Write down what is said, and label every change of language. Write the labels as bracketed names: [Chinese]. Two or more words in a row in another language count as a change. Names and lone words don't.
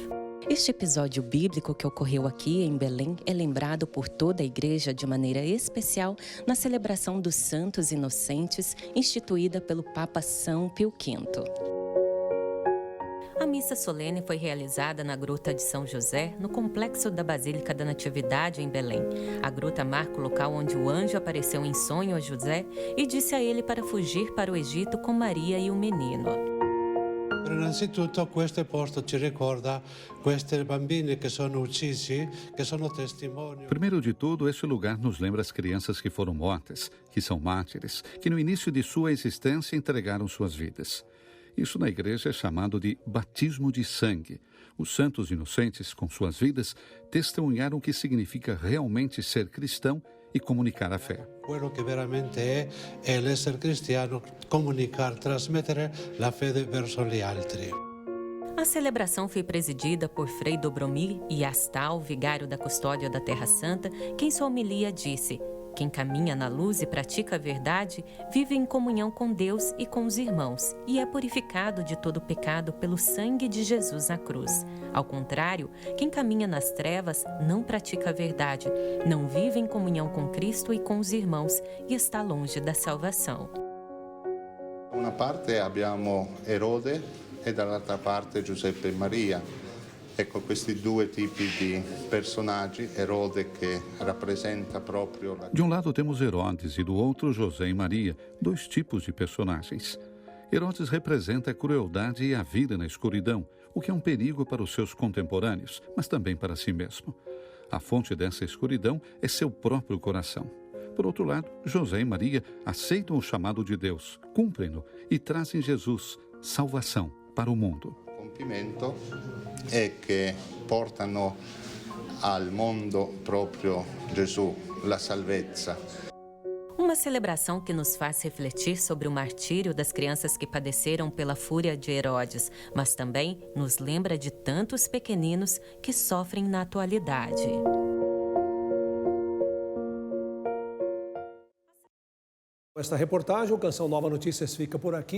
[Portuguese] Este episódio bíblico que ocorreu aqui em Belém é lembrado por toda a igreja de maneira especial na celebração dos Santos Inocentes, instituída pelo Papa São Pio V. A missa solene foi realizada na Gruta de São José, no complexo da Basílica da Natividade, em Belém. A gruta marca o local onde o anjo apareceu em sonho a José e disse a ele para fugir para o Egito com Maria e o menino. [Italian] Innanzitutto questo posto ci ricorda questi bambini che sono uccisi, che sono testimoni. [Portuguese] Primeiro de tudo, este lugar nos lembra as crianças que foram mortas, que são mártires, que no início de sua existência entregaram suas vidas. Isso na igreja é chamado de batismo de sangue. Os santos inocentes, com suas vidas, testemunharam o que significa realmente ser cristão e comunicar a fé. [Italian] Quello che veramente è l'essere cristiano, comunicare, trasmettere la fede verso gli altri. [Portuguese] A celebração foi presidida por Frei Dobromir Yastal, vigário da Custódia da Terra Santa, que em sua homilia disse: quem caminha na luz e pratica a verdade, vive em comunhão com Deus e com os irmãos, e é purificado de todo pecado pelo sangue de Jesus na cruz. Ao contrário, quem caminha nas trevas não pratica a verdade, não vive em comunhão com Cristo e com os irmãos, e está longe da salvação. [Italian] Una parte abbiamo Erode e dall'altra parte Giuseppe e Maria. Ecco, questi 2 tipi di personaggi, Erode che rappresenta proprio la... [Portuguese] De um lado temos Herodes e do outro José e Maria, 2 tipos de personagens. Herodes representa a crueldade e a vida na escuridão, o que é um perigo para os seus contemporâneos, mas também para si mesmo. A fonte dessa escuridão é seu próprio coração. Por outro lado, José e Maria aceitam o chamado de Deus, cumprem-no e trazem Jesus, salvação, para o mundo. [Italian] Compimento è che portano al mondo proprio Gesù, la salvezza. [Portuguese] Uma celebração que nos faz refletir sobre o martírio das crianças que padeceram pela fúria de Herodes, mas também nos lembra de tantos pequeninos que sofrem na atualidade. Com esta reportagem, o Canção Nova Notícias fica por aqui.